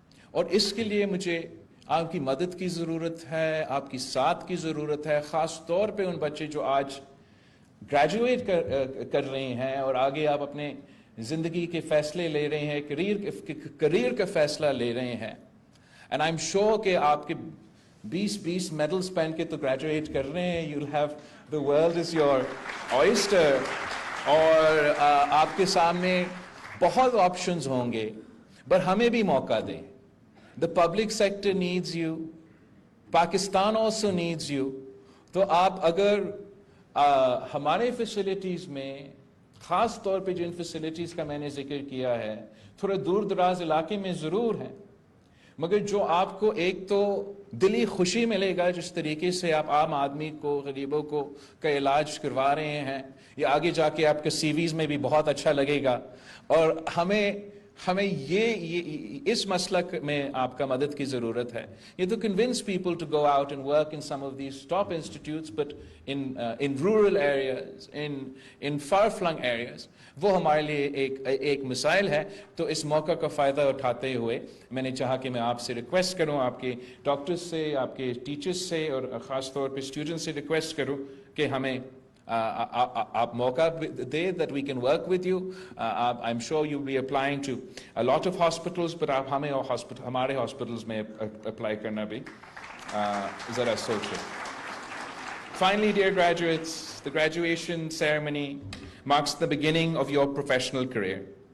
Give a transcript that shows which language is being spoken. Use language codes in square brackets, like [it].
[ur] اور اس کے لیے مجھے آپ کی مدد کی ضرورت ہے, آپ کی ساتھ کی ضرورت ہے, خاص طور پہ ان بچے جو آج گریجویٹ کر رہے ہیں اور آگے آپ اپنے زندگی کے فیصلے لے رہے ہیں, کریئر کا فیصلہ لے رہے ہیں. [en] and I am sure [ur] کہ آپ کے 20 میڈلز پہن کے تو گریجویٹ کر رہے ہیں. [en] you will have the world as your oyster, [ur] اور آپ کے سامنے بہت آپشنز ہوں گے, پر ہمیں بھی موقع دیں. [en] The public sector needs you. Pakistan also needs you. [ur] تو آپ اگر ہمارے فیسلٹیز میں, خاص طور پہ جن فیسلٹیز کا میں نے ذکر کیا ہے, تھوڑے دور دراز علاقے میں ضرور ہیں, مگر جو آپ کو ایک تو دلی خوشی ملے گا جس طریقے سے آپ عام آدمی کو, غریبوں کو کا علاج کروا رہے ہیں, یہ آگے جا کے آپ کے سی ویز میں بھی بہت اچھا لگے گا. اور ہمیں یہ اس مسلک میں آپ کا مدد کی ضرورت ہے. یہ تو [en] convince people to go out and work in some of these top institutes, but in rural areas, in far-flung areas, [ur] وہ ہمارے لیے ایک مسائل ہے. تو اس موقع کا فائدہ اٹھاتے ہوئے میں نے چاہا کہ میں آپ سے ریکویسٹ کروں, آپ کے ڈاکٹرز سے, آپ کے ٹیچرز سے, اور خاص طور پہ اسٹوڈنٹ سے ریکویسٹ کروں کہ ہمیں آپ موقع دے, [en] that we can work with you. I'm sure you'll be applying to a lot of hospitals, but [ur] آپ ہمیں ہمارے hospitals میں apply کرنا بھی ذرا سوچیں. [en] Finally, dear graduates, the graduation ceremony marks the beginning of your professional career.